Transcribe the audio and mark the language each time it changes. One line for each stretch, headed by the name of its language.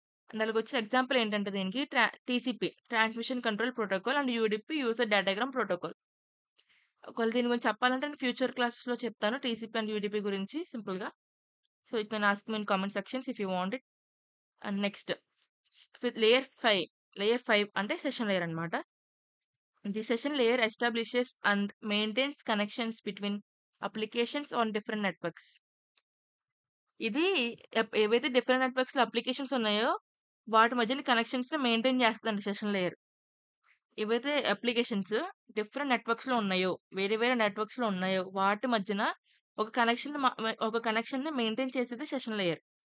Telugu: And అలాగొచ్చిన example ఏంటంటే దీనికి TCP transmission control protocol and UDP user datagram protocol. ఒకవేళ దీని గురించి చెప్పాలంటే నేను ఫ్యూచర్ క్లాసెస్‌లో చెప్తాను టీసీపీ అండ్ యూడీపీ గురించి సింపుల్‌గా.
English: So, you can ask me in comment sections if you want it. And next with layer 5
Telugu: అంటే సెషన్ లేయర్ అన్నమాట.
English: The session layer establishes and maintains connections between applications on different networks.
Telugu: ఇది ఏవైతే different నెట్వర్క్స్‌లో applications ఉన్నాయో, వాటి మధ్యన కనెక్షన్స్‌ని maintain చేస్తదండి session layer. ఏవైతే applications different నెట్వర్క్స్‌లో ఉన్నాయో, వేరే వేరే నెట్వర్క్స్‌లో ఉన్నాయో, వాటి మధ్యన ఒక కనెక్షన్‌ని మెయింటైన్ చేసేది సెషన్ లేయర్.